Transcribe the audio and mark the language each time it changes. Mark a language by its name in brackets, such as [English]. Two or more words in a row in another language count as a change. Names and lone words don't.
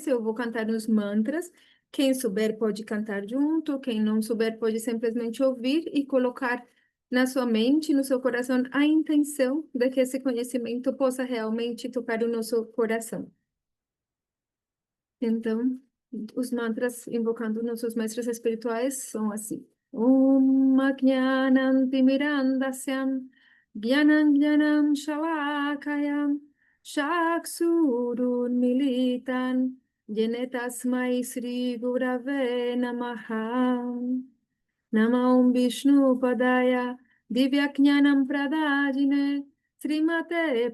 [Portuguese] Eu vou cantar os mantras. Quem souber pode cantar junto, quem não souber pode simplesmente ouvir e colocar na sua mente, no seu coração, a intenção de que esse conhecimento possa realmente tocar o nosso coração. Então, os mantras invocando nossos mestres espirituais são assim. [Sanskrit] Om Ajnanam Timirandasya Jnanam Jnanam Shalakaya Chaksurun Militan Jene Tasmai Sri Gurave Namaha Namah Vishnu Padaya Divyajnanam Pradajine Srimate